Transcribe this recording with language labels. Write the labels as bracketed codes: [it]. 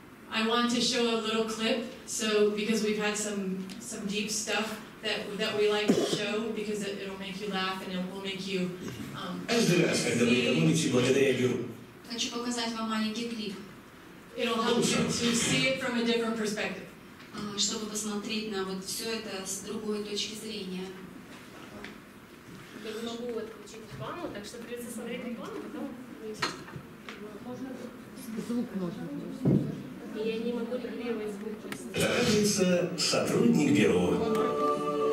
[en] I want to show a little clip, so because we've had some deep stuff that we like to show, because it'll make you laugh and it will make you. [ru] Каждый раз, когда вы экономите благодаря бюро. Хочу показать вам маленький клип. [en] It'll help you to see it from a different perspective. [ru] Чтобы посмотреть на вот все это с другой точки зрения. Я не могу отключить рекламу, так что придется смотреть рекламу, потом можно звук можно. Я не могу регулировать звук. Оказывается, сотрудник бюро.